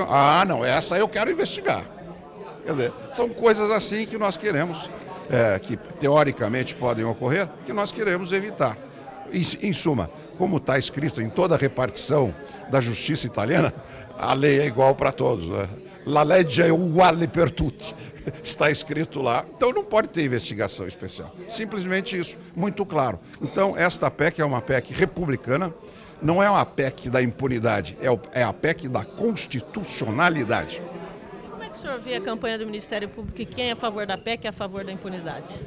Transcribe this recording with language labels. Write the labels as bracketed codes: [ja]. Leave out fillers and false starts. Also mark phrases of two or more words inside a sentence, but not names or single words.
[pt] Ah, não, essa eu quero investigar. Quer dizer, são coisas assim que nós queremos, que teoricamente podem ocorrer, que nós queremos evitar. Em suma, como está escrito em toda a repartição da justiça italiana, a lei é igual para todos, né? [it] La legge è uguale per tutti. [pt] Está escrito lá. Então não pode ter investigação especial. Simplesmente isso, muito claro. Então esta PEC é uma PEC republicana, não é uma PEC da impunidade, é a PEC da constitucionalidade. E como é que o senhor vê a campanha do Ministério Público e quem é a favor da PEC e a favor da impunidade?